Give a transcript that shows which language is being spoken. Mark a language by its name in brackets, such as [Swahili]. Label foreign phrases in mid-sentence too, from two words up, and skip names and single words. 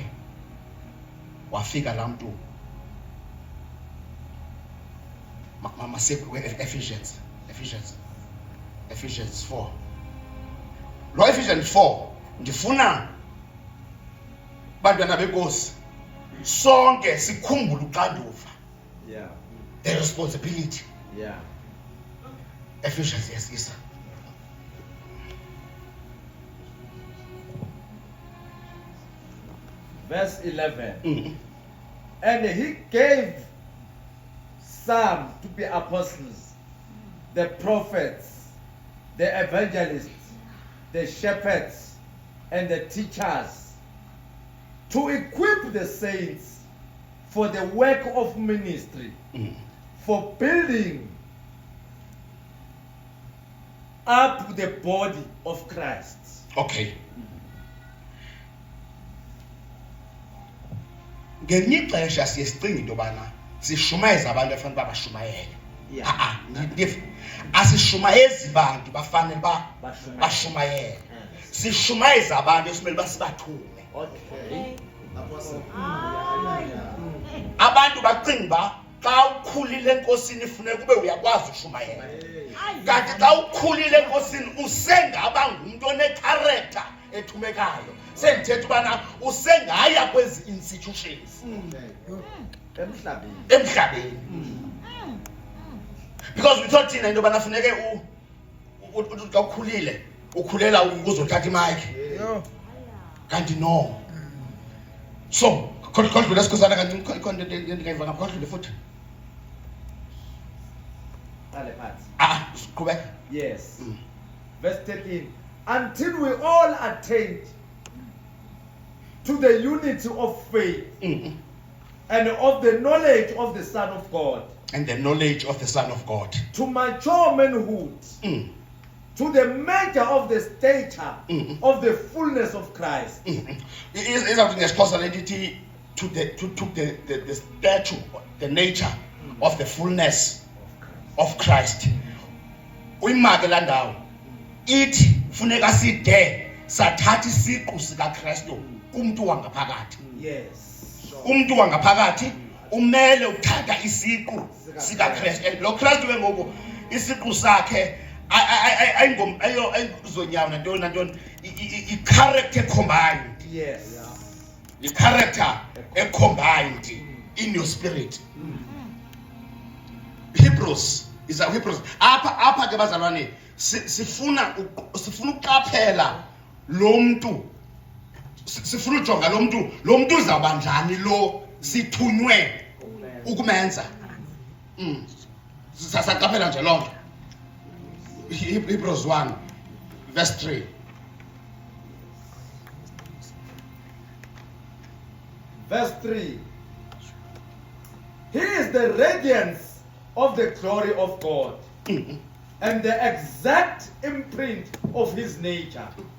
[Xhosa] Wafika laa mntu Ephesians 4. Lo Ephesians 4 ndifuna bantwana benkosi sonke sikhumbule uxanduva. [English] The responsibility. Ephesians, yes. Verse 11. And he gave some to be apostles, the prophets, the evangelists, the shepherds, and the teachers, to equip the saints for the work of ministry, for building up the body of Christ. Okay. [Xhosa] Ngelinye ixesha siye sicinga into yobana sishumayeza abantu efanele uba bashumayele. Asishumayezi bantu bafanele uba bashumayele. Sishumayeza abantu esimele uba sibathume. Abantu bacinga uba xa ukhulile enkosini funeka ube uyakwazi ushumayela. Kanti xa ukhulile enkosini usengaba ngumntu onecharacter ethumekayo. Sendithetha ubana usengaya kwezi institutions emhlabeni. [English] Because we thought [Xhosa] thina into yobana funeke xa ukhulile ukhulela ukuzothatha imayikhi. Kanti no. So kodwa esikhosana kanti ikhona into endingayiva ngaphandle futhi. Qale phansi. Siqhubeka. [English] Yes. Verse 13. Until we all attained to the unity of faith and of the knowledge of the Son of God. And the knowledge of the Son of God. To mature manhood. To the measure of the stature of the fullness of Christ. Is something responsibility to the stature, the nature of the fullness of Christ. [Xhosa] Uyimake la ndawo. Ithi funeka side sathatha isiqu sika Kristu kumuntu wangaphakathi. [English] Yes. [Xhosa] Umuntu wangaphakathi umele uthatha isiqu sika Kristu. And lo Kristu ke ngoku isiqu sakhe ayizonyawo nantoni [English] i-character combined. Yes. The character combined in your spirit. Hebrews is a Hebrews. [Xhosa] Apha ke bazalwane sifuna uqaphela lo muntu. Sifuna ujonga lo muntu uzawuba njani lo sithunywe ukumenza. Sasaqaphela nje lonke. [English] Hebrews 1 verse 3. Verse 3. He is the radiance of the glory of God and the exact imprint of his nature.